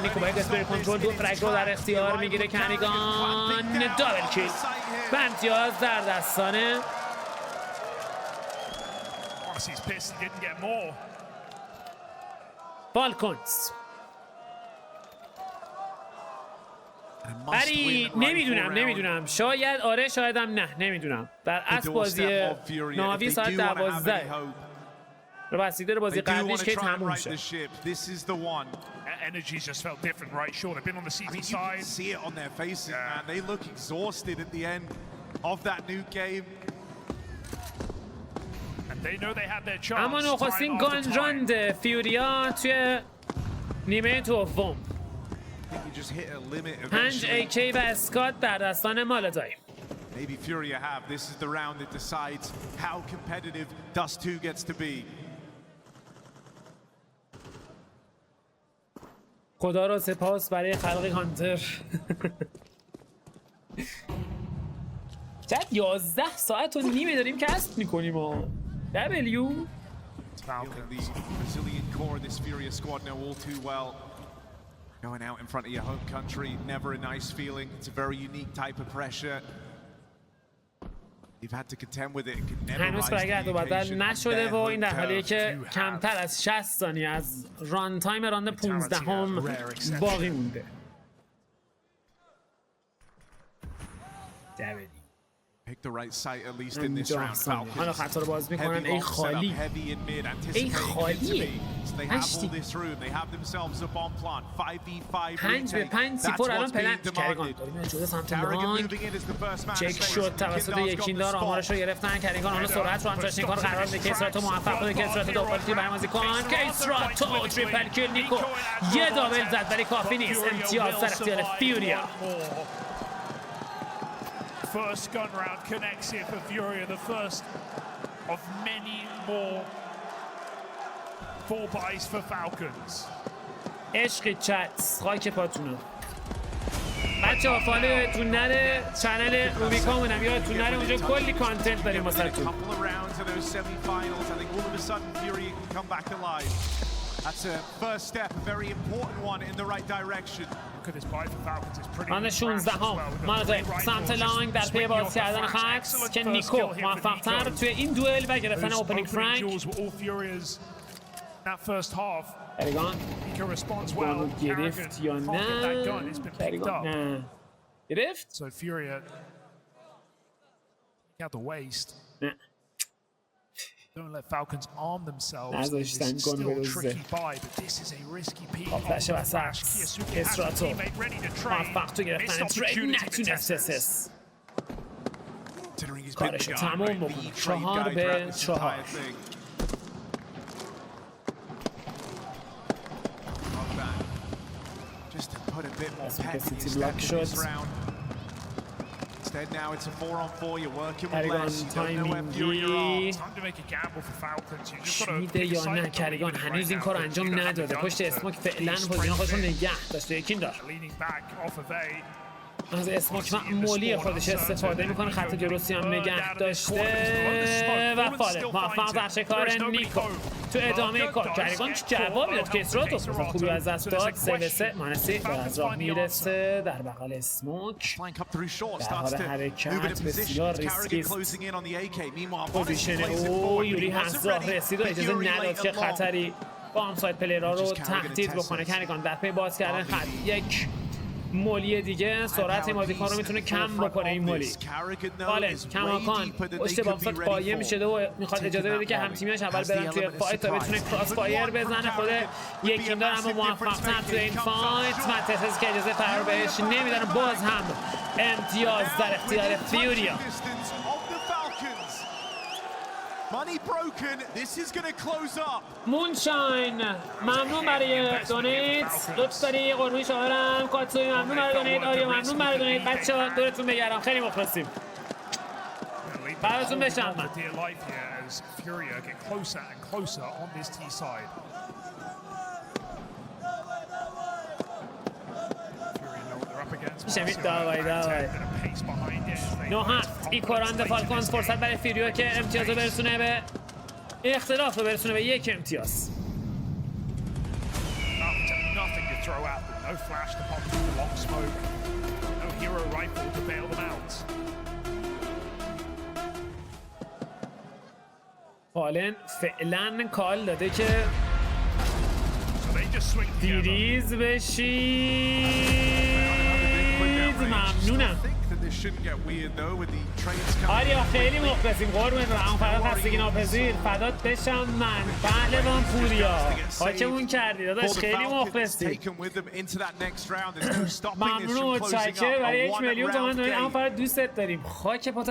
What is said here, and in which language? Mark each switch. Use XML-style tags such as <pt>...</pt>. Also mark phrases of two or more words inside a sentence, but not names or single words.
<fa>نیکو با یک اسپری کنترل 2 فرک رو در اختیار میگیره. کنیگان</fa> <en>double kill</en> <fa>و امتیاز در دستانه فالکونز. ولی نمیدونم شاید آره شایدم نه نمیدونم. در اصل بازی ناوی ساعت 12 رو بستگی داره بازی قبلیش که تموم شه.</fa> <en>Energies just felt different, right? Sure, they've been on the CT You side. can see it on their faces, man. They look exhausted at the end of that new game. And they know they had their chance.</en> <fa>اما نخستین گانجاند فیوریا توی نیمه دوم. 5 AK و اسکات در دستان مالازای.</fa> <en>Maybe FURIA have. This is the round that decides how competitive Dust 2 gets to be.</en> <fa>خدا را سپاس برای خلق کانتر. چند 11 ساعت و نیمه داریم کسب میکنیم و W.</fa> <en>The Brazilian core of this FURIA squad know all too well. Going out in front of your home country, never a nice feeling. It's a very unique type of pressure. You've had to contend with it. It could never</en> <fa>هنوز</fa> <en>rise</en> <fa>برگرد و</fa> <en>to the</en> <fa>بدل</fa> <en>occasion.</en> <fa>نشده و این در حالیه که کمتر از 60 ثانیه از</fa> <en>run time round</en> <fa>15 هم باقی مونده.</fa> <en>Pick the right site at least in this round. Falcons</en> <fa>حالا خطا رو باز میکنن. ای خالی ای خالیه 5 به 5 سیپور الان پلنت کرگان داریم جدا سمت لانگ چک شد توسط یکیندار. آمارش رو گرفتن. کرگان حالا سرعت رو هم داشت. این کار قرار به کیسراتو موفق بوده. کیسراتو دوپالتی برای بازیکن کیسراتو</fa> <en>triple kill.</en> <fa>نیکو یه دابل زد ولی کافی نیست. امتیاز در اختیار فیوریا.</fa> <en>First gun round connects here for FURIA, the first of many more 4-buys for Falcons.</en> <fa>عشقی چت خاک پاتونو بچه ها فالوتون نره چنل روبیکامونم یادتون نره اونجا کلی کانتنت داریم واسه تون.</fa> <en>That's a first step, a very important one in the right direction. Look at this buy for Falcons, it's pretty</en> <fa>راند 16 هم مالازای سمت لانگ در پی باز کردن خکس که نیکو موفق تر توی این دوئل و گرفتن</fa> <en>opening frag. that first half.</en> <fa>کریگان</fa> <en>Ika responds well.</en> <fa>گرفت یا</fa> <en>Carrigan can't get that gun.</en> <fa>نه؟</fa> <en>It's been picked</en> <fa>کریگان</fa> <en>up.</en> <fa>نه گرفت؟</fa> <en>So FURIA out the waist.</en> <fa>نه</fa> <en>Don't let Falcons arm themselves.</en> <fa>نذاشتن</fa> <en>This is</en> <fa>گان</fa> <en>still a</en> <fa>بروزه.</fa> <en>tricky buy, but this is a risky peak.</en> <fa>فلش وسط اسراتو موفق تو گرفتن ترید نتونست اسس کارش تموم بکنه 4 به 4</fa> <en>Just to put a bit more That's pep because in it's your a block step in this shot. round. Instead now it's a 4-on-4. You're working with</en> <fa>کریگان</fa> <en>less. You don't know where FURIA</en> <fa>تایمینگی</fa> <en>Time to make a gamble for Falcons. You just gotta</en> <fa>میده</fa> <en>pick a</en> <fa>یا</fa> <en>side</en> <fa>نه</fa> <en>of the</en> <fa>کریگان</fa> <en>lead</en> <fa>هنوز این</fa> <en>right</en> <fa>کار</fa> <en>now,</en> <fa>انجام</fa> <en>but you don't have</en> <fa>نداده</fa> <en>the</en> <fa>پشت</fa> <en>gun to</en> <fa>اسموک فعلا</fa> <en>sprint</en> <fa>پوزیشن خودش رو</fa> <en>in.</en> <fa>نگه داشته یکین دار</fa> <en>Leaning back off of A.</en> <fa>از اسموک معمولی خودش استفاده میکنه خط درستی هم نگه داشته و فاله موفق در شکار نیکو تو ادامه کار کریگان جواب داد که اسراتو خوبی از دست داد 3-3 مانسی از راه میرسه در بغل اسموک</fa> <en>Flank up through short,</en> <fa>در</fa> <en>starts</en> <fa>حال</fa> <en>to</en> <fa>حرکت</fa> <en>move into</en> <fa>بسیار</fa> <en>position.</en> <fa>ریسکی</fa> <en>Carrigan</en> <fa>است</fa> <en>closing in on the AK. Meanwhile,</en> <fa>پوزیشن</fa> <en>plays it</en> <fa>او</fa> <en>forward, but</en> <fa>یوری</fa> <en>he wasn't</en> <fa>هزار</fa> <en>ready.</en> <fa>رسید و اجازه</fa> <en>Fury</en> <fa>نداد</fa> <en>late</en> <fa>که</fa> <en>and long.</en> <fa>خطری با همساید پلیرها رو تهدید بکنه کریگان در پی باز کردن خط یک مولی دیگه سرعت این بازیکن رو میتونه کم بکنه این مولی بالن کماکان پشت بامسات قایم شده و میخواد اجازه بده که همتیمیاش اول برن توی فایت تا بتونه</fa> <en>cross fire</en> <fa>بزنه خود یکین دار اما موفق‌تر توی این فایت متسس که اجازه فرار بهش نمیدن باز هم امتیاز در اختیار فیوریا</fa> <en>Money broken. This is going to close up.</en> <fa>مونشاین ممنون برای دونیت لطف داری قربونی شاهرم کاتسوی ممنون برای دونیت آریا ممنون برای دونیت بچه ها دورتون بگرم خیلی مخلصیم براتون بشم من</fa> <en>FURIA get closer and closer on this T side.</en> <fa>شمید داوای 9-7 ایکوراند فالکونز فرصت برای فیوریو که امتیاز رو برسونه به اختلاف رو برسونه به یک امتیاز</fa> <en>Nothing to throw at them. No flash to pop through the long smoke. No hero rifle to bail them out.</en> <fa>فالن فعلا کال داده که</fa> <en>So they just swing together.</en> <fa>دیریز بشید ممنونم آریا خیلی مخلصیم قربون رحم فراد خستگی ناپذیر فدات بشم من پهلوان فوریا خاکمون کردی داداش خیلی مخلصی ممنون و متشکرم برای 1 میلیون تومان دارید اما فراد دوستت داریم خاک پاتم</fa>